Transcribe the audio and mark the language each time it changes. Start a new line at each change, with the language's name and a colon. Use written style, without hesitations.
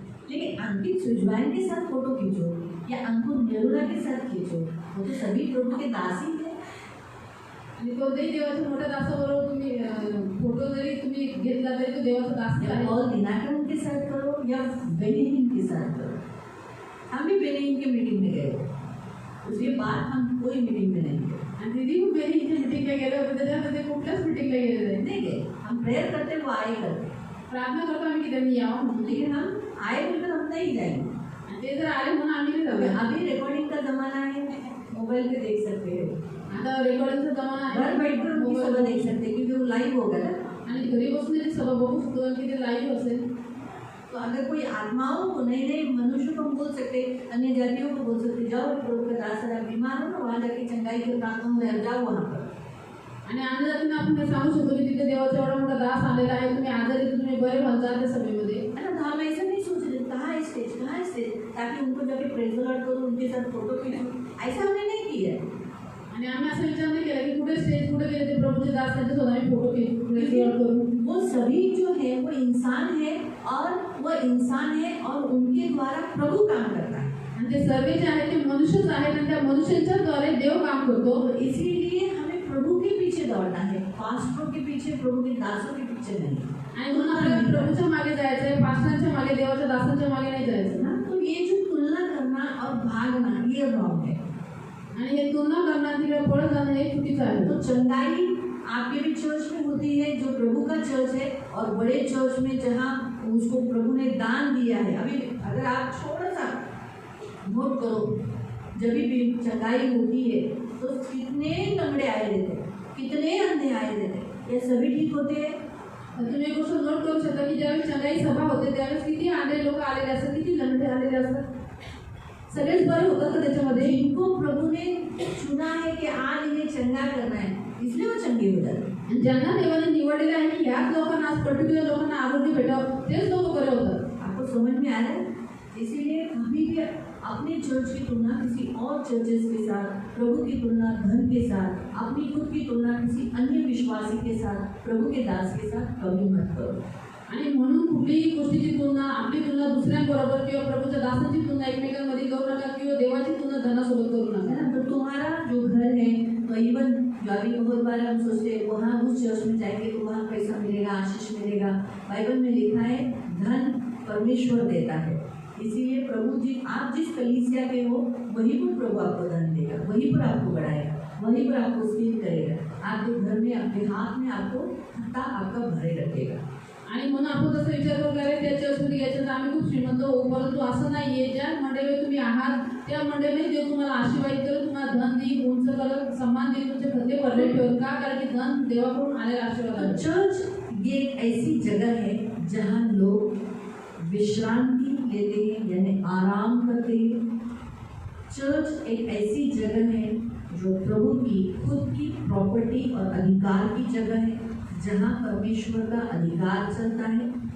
Hindi: लेकिन अंकित सुजवाइन के साथ फोटो खींचो या अंकुर नेरुला के साथ खींचो, वो तो सभी प्रभु के दास ही है.
Marathi: आणि कोणत्याही देवाच्या मोठ्या दासाबरोबर तुम्ही फोटो जरी तुम्ही घेतला तरी तो देवाचा दास
Hindi: या
Marathi: आहे.
Hindi: पॉल दिनाकरन के साथ करो या बेनिहिन के साथ करो. हम भी बेनिहिन की मीटिंग में गए, उसके बाद हम कोई मीटिंग में नहीं गए.
Marathi: आणि दीदी खूप बेनिहिनच्या मीटिंगला गेले होते, त्याच्यामध्ये कुठल्याच मीटिंगला गेले
Hindi: नहीं गए. हम प्रेयर करते वो आए करते,
Marathi: प्रार्थना करतो आम्ही की त्यांनी यावं म्हणून.
Hindi: लेकिन हम आए बोलकर हम नहीं जाएंगे.
Marathi: आणि ते जर आले म्हणून आम्ही नाही जाऊया.
Hindi: अभी रिकॉर्डिंग का जमाना है, मोबाइल पे देख सकते हो.
Marathi: आता रेकॉर्डिंगचा जमाना
Hindi: घर
Marathi: आहे,
Hindi: बैठकर उनकी सभा देख सकते हैं क्योंकि वो लाइव होगा ना.
Marathi: आणि घरी बसून जरी सभा बघू शकतो आणि ते लाईव्ह असेल.
Hindi: तो अगर कोई आत्माओं को, नए नए मनुष्य को हम बोल सकते, अन्य जातियों को बोल सकते, जाओ प्रभु का दास है, आप बीमार हो ना, वहाँ जाके चंगाई के प्रार्थना में जाओ वहाँ पर।
Marathi: आणि अंधजातींना आपण हे सांगू शकतो की तिथे देवाचा एवढा मोठा दास आलेला आहे, तुम्ही आजारी तर तुम्ही बरे व्हाल त्या सभेमध्ये।
Hindi: है ना, तो हम ऐसा नहीं सोच रहे कहाँ है स्टेज, कहाँ है स्टेज, ताकि उनको जाके प्रेज द लॉर्ड करूँ, उनके साथ फोटो खींचूं, ऐसा हमने नहीं किया है।
Marathi: आणि आम्ही असं विचार नाही केला की कुठे स्टेज कुठे गेले ते प्रभूचे दास त्यांच्यासोबत आम्ही फोटो करू।
Hindi: वो सभी जो है वो इंसान है, और वो इंसान है और उनके द्वारा प्रभु काम करता है।
Marathi: आणि ते सर्व जे आहेत ते मनुष्यच आहेत आणि त्या मनुष्यांच्या द्वारे देव काम करतो।
Hindi: तो इसीलिए हमें प्रभु के पीछे दौड़ना है, पास्टरों के पीछे, प्रभु के दासों के पीछे नहीं।
Marathi: आणि म्हणून आपल्याला प्रभूच्या मागे जायचं आहे, पास्टरांच्या मागे, देवाच्या दासांच्या मागे नाही जायचं ना।
Hindi: तो ये जो तुलना करना और भागना ये रॉन्ग है।
Marathi: आणि हे तुलना करना, तिकडे पळत जाणं हे चुकीचं आहे।
Hindi: तो चंगाई आपके भी चर्च में होती है जो प्रभु का चर्च है, और बड़े चर्च में जहाँ उसको प्रभु ने दान दिया है। अभी अगर आप थोड़ा सा नोट करो, जब भी चंगाई होती है तो कितने लंगड़े आए रहते, कितने अंधे आए रहते, ये सभी ठीक होते हैं।
Marathi: तुम्ही एक गोष्ट नोट करू शकता की ज्यावेळी चंगाई सभा होते त्यावेळेस किती आंधळे लोक आलेले असतात, किती लंगडे आलेले असतात, सगळेच बरे होतात का त्याच्यामध्ये?
Hindi: जिनको प्रभु ने चुना है कि आज इन्हें चंगा करना है, इसलिए वो चंगे हो जाते हैं।
Marathi: आणि ज्यांना देवाने निवडलेलं आहे की ह्याच लोकांना, आज पर्टिक्युलर लोकांना आरोग्य भेटावं, तेच लोक बरे होतात।
Hindi: आपको समझ में आ रहा है? इसीलिए कभी भी अपने चर्च की तुलना किसी और चर्चेस के साथ, प्रभु की तुलना धन के साथ, अपनी खुद की तुलना किसी अन्य विश्वासी के साथ, प्रभु के दास के साथ कभी मत करो।
Marathi: आणि म्हणून कुठलीही गोष्टीची तुलना, आपली तुलना दुसऱ्यांबरोबर किंवा प्रभूच्या दासांची तुलना एकमेकांमध्ये करू नका, किंवा देवाची तुलना धनासोबत करू
Hindi: है
Marathi: नका।
Hindi: ना, तो तुम्हारा जो घर है, तो इवन जो अभी बहुत बार हम सोचते हैं वहाँ उस चर्च में जाएंगे तो वहाँ पैसा मिलेगा, आशीष मिलेगा। बाइबल में लिखा है धन परमेश्वर देता है, इसीलिए प्रभु जी, आप जिस कलीसिया के हो वहीं पर प्रभु आपको धन देगा, वहीं पर आपको बढ़ाएगा, वहीं पर आपको स्थिर करेगा, आपके घर में, आपके हाथ में आपको खत्ता आपका भरे रखेगा।
Marathi: आणि म्हणून आपण जसं विचार करू लागले त्या चर्चमध्ये घ्यायचं तर आम्ही खूप श्रीमंत होऊ, परंतु असं नाहीये। ज्या मंडळीत तुम्ही आहात त्या मंडळीने देव तुम्हाला आशीर्वाद करेल, तुम्हाला धन देईल, उंच करेल, सन्मान देईल, तुमचे खते भरले ठेवेल। का? कारण की धन देवाकडून आलेला आशीर्वाद आहे।
Hindi: चर्च ये एक ऐसी जगह है जहाँ लोग विश्रांति लेते हैं, यानी आराम करते हैं। चर्च एक ऐसी जगह है जो प्रभु की खुद की प्रॉपर्टी और अधिकार की जगह है, जहाँ परमेश्वर का अधिकार चलता है।